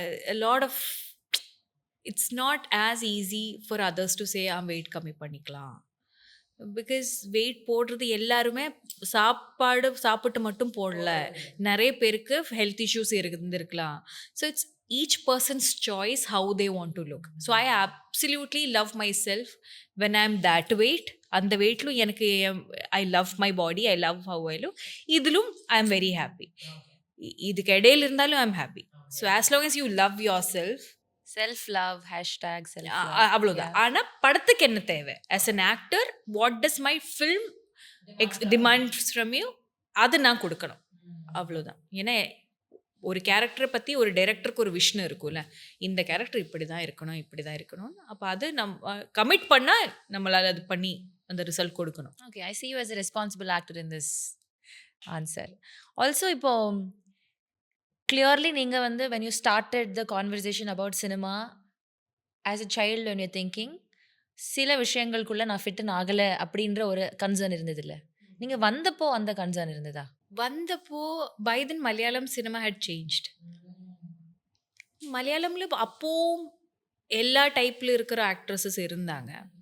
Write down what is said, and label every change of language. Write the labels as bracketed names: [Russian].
[English] a lot of it's not as easy for others to say [Tamil] wait கம்மி பண்ணிக்கலாம். Because wait போடுறது எல்லாருமே சாப்பிட்டு மட்டும் போடல. நிறைய பேருக்கு ஹெல்த் இஷ்யூஸ் இருந்திருக்கலாம். [English] So it's each person's choice how they want to look. So I absolutely love myself when I'm that weight. [Tamil] அந்த வெயிட்லும் எனக்கு [English] I love my body, I love how I look. இதிலும் I'm very happy. [Tamil] இதுக்கு இடையில இருந்தாலும் [English] I'm happy. So as long as you love yourself, self love hashtag self [Tamil] அவ்வளோதான். ஆனால் படத்துக்கு என்ன தேவை? [English] as an actor, what does my film demands from you? [Tamil] அது நான் கொடுக்கணும். அவ்வளோதான். ஏன்னா ஒரு கேரக்டரை பற்றி ஒரு டைரக்டருக்கு ஒரு விஷன் இருக்கும்ல, இந்த கேரக்டர் இப்படி தான் இருக்கணும், இப்படி தான் இருக்கணும். அப்போ அது நம்ம கமிட் பண்ணால் நம்மளால் அது பண்ணி அந்த ரிசல்ட் கொடுக்கணும். [English] Okay, I see you as a responsible actor in this answer. Also, இப்போ clearly [Tamil] நீங்கள் வந்து [English] when you started the conversation about cinema as a child when you're thinking [Tamil] சில விஷயங்களுக்குள்ள நான் ஃபிட்டன் ஆகலை அப்படின்ற ஒரு கன்சர்ன் இருந்ததில்ல. நீங்கள் வந்தப்போ அந்த கன்சர்ன் இருந்ததா? [English] வந்தப்போ by then Malayalam cinema had changed. [Tamil] மலையாளம்ல அப்போ எல்லா டைப்ல இருக்கிற ஆக்ட்ரஸஸ் இருந்தாங்க.